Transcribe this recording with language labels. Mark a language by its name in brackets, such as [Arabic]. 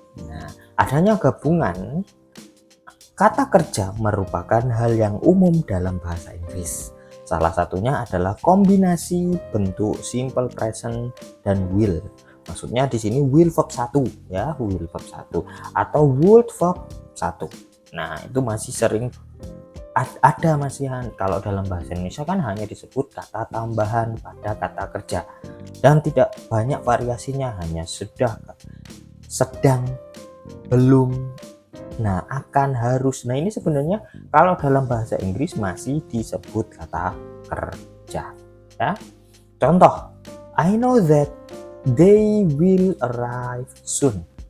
[Indonesian] Nah, adanya gabungan kata kerja merupakan hal yang umum dalam bahasa Inggris. Salah satunya adalah kombinasi bentuk simple present dan will. Maksudnya di sini will verb 1 ya, will verb 1 atau would verb 1. Nah, itu masih sering ada masihan. Kalau dalam bahasa Indonesia kan hanya disebut kata tambahan pada kata kerja dan tidak banyak variasinya, hanya sudah, sedang, belum, nah, akan, harus. Nah, ini sebenarnya kalau dalam bahasa Inggris masih disebut kata kerja ya. Contoh, [English] I know that they will arrive soon.